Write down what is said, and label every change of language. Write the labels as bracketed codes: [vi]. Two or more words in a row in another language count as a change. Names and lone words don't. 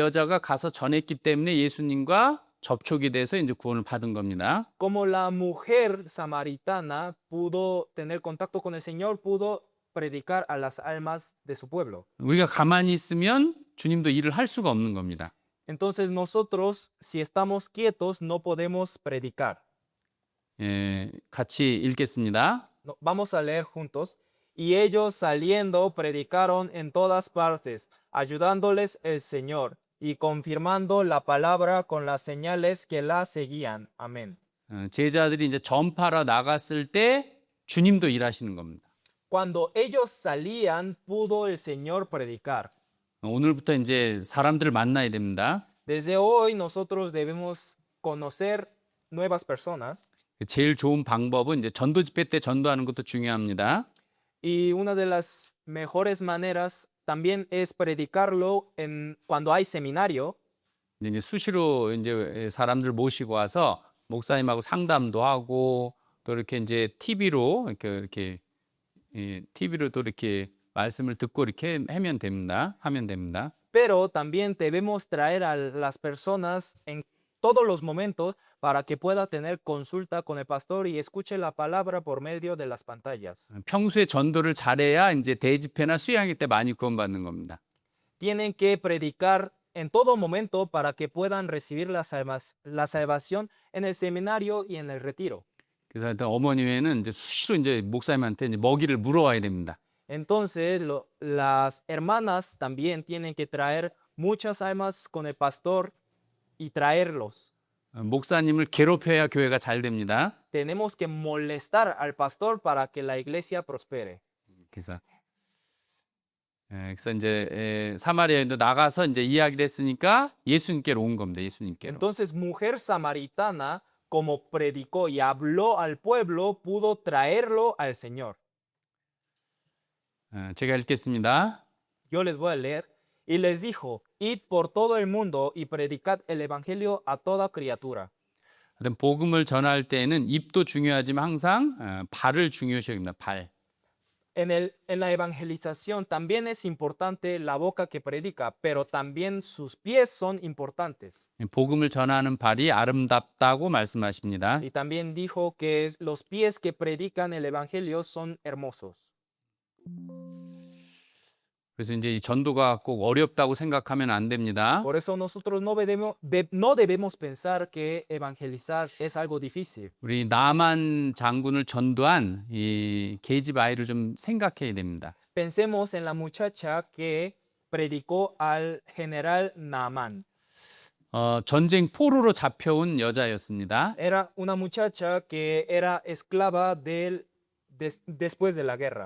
[ko] 사마리아 여자가 가서 전했기 때문에 예수님과 접촉이 돼서 이제 구원을 받은 겁니다. [es] Como la mujer samaritana pudo tener contacto con el Señor, pudo predicar a las almas de su pueblo. [ko] 우리가 가만히 있으면 주님도 일을 할 수가 없는 겁니다. [es] Entonces nosotros, si estamos quietos, no podemos predicar. [ko] 같이 읽겠습니다. [es] Vamos a leer juntos. Y ellos saliendo predicaron en todas partes, ayudándoles el Señor y confirmando la palabra con las señales que la seguían. Amén. [ko] 제자들이 이제 전파하러 나갔을 때 주님도 일하시는 겁니다. [es] Cuando ellos salían, pudo el Señor predicar. [ko] 오늘부터 이제 사람들을 만나야 됩니다. [es] Desde hoy nosotros debemos conocer nuevas personas. [ko] 제일 좋은 방법은 이제 전도 집회 때 전도하는 것도 중요합니다. [es] Y una de las mejores maneras también es predicarlo cuando hay seminario. [ko] 이제 수시로 이제 사람들 모시고 와서 목사님하고 상담도 하고 또 이렇게 이제 TV로 TV로도 이렇게 말씀을 듣고 이렇게 하면 됩니다. [es] Pero también debemos traer a las personas en todos los momentos para que pueda tener consulta con el pastor y escuche la palabra por medio de las pantallas. [ko] 평소에 전도를 잘해야 이제 대집회나 수양회 때 많이 구원받는 겁니다. [es] Tienen que predicar en todo momento para que puedan recibir la salvación en el seminario y en el retiro. [ko] 그래서 하여튼 어머니 외에는 이제 수시로 이제 목사님한테 이제 먹이를 물어와야 됩니다. [es] Entonces, las hermanas también tienen que traer muchas almas con el pastor y traerlos. [ko] 목사님을 괴롭혀야 교회가 잘 됩니다. [es] Tenemos que molestar al pastor para que la iglesia prospere. [ko] 그래서 이제 사마리아인도 나가서 이제 이야기를 했으니까 예수님께로 온 겁니다. 예수님께로. [es] Entonces, mujer samaritana, como predicó y habló al pueblo, pudo traerlo al Señor. [ko] 제가 읽겠습니다. [es] Yo les voy a leer. Y les dijo, id por todo el mundo y predicad el evangelio a toda criatura. [ko] 하여튼 복음을 전할 때에는 입도 중요하지만 항상 발을 중요시 여깁니다. 발. [es] En la evangelización también es importante la boca que predica, pero también sus pies son importantes. [ko] 복음을 전하는 발이 아름답다고 말씀하십니다. [es] Y también dijo que los pies que predican el evangelio son hermosos. [ko] 그래서 이제 이 전도가 꼭 어렵다고 생각하면 안 됩니다. [es] Por eso nosotros no debemos pensar que evangelizar es algo difícil. [ko] 우리 나만 장군을 전도한 이 계집 아이를 좀 생각해야 됩니다. [es] Pensemos en la muchacha que predicó al general Naamán. [ko] 전쟁 포로로 잡혀온 여자였습니다. [es] Era una muchacha que era esclava después de la guerra.